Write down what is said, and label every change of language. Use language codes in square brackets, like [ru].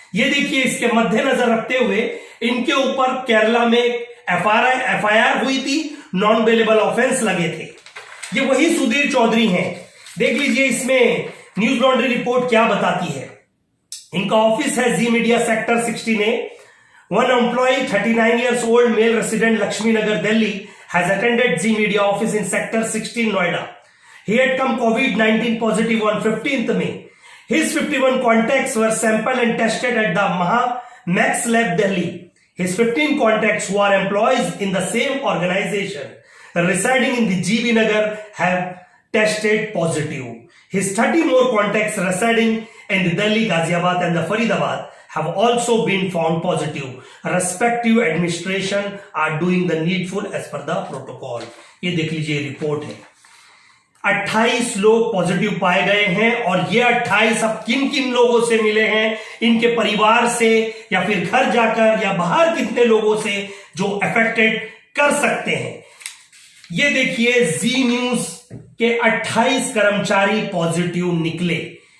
[hi] ये देखिए, इसके मद्देनजर रखते हुए इनके ऊपर केरला में एफआईआर हुई थी, नॉन बेलेबल ऑफेंस लगे थे। ये वही सुधीर चौधरी हैं। देख लीजिए इसमें न्यूज लॉन्ड्री रिपोर्ट क्या बताती है। इनका ऑफिस है जी media sector 16A। [en] One employee, 39 years old, male resident, Lakshmi Nagar, Delhi, has attended Z Media office in Sector 16, Noida. He had come COVID-19 positive on 15th May. His 51 contacts were sampled and tested at the Max Lab, Delhi. His 15 contacts who are employees in the same organization residing in the GB Nagar have tested positive. His 30 more contacts residing in the Delhi, Ghaziabad and the Faridabad have also been found positive. Respective administration are doing the needful as per the protocol. [hi] ये देख लीजिए report है। 28 लोग positive पाए गए हैं और ये 28 अब किन किन लोगों से मिले हैं, इनके परिवार से या फिर घर जाकर या बाहर कितने लोगों से जो अफेक्टेड कर सकते हैं। ये देखिए, जी न्यूज के 28 कर्मचारी पॉजिटिव निकले।